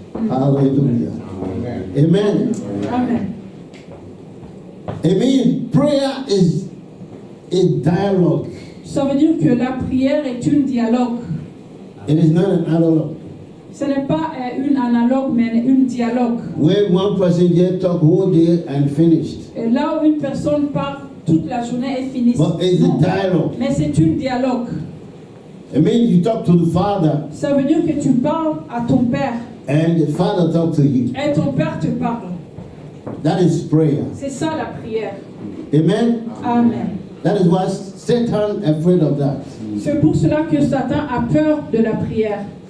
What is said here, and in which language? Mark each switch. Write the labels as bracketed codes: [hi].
[en] Hallelujah. Amen. Amen. Amen. Prayer is a dialogue. [fr] Ça veut dire que la prière est un dialogue. [en] It is not an analog. [fr] Ce n'est pas une analogue, mais un dialogue. [en] Where one person just talk whole day and finished. [fr] Et là où une personne parle toute la journée et finit. [en] But it's a [fr] Non. [en] dialogue. [fr] Mais c'est un dialogue. [en] It means you talk to the Father [fr] Ça veut dire que tu parles à ton père [en] and the Father talk to you. [fr] et ton père te parle. [en] That is prayer. [fr] C'est ça la prière. Amen. Amen. [en] That is why Satan is afraid of that. [fr] C'est pour cela que Satan a peur de la prière.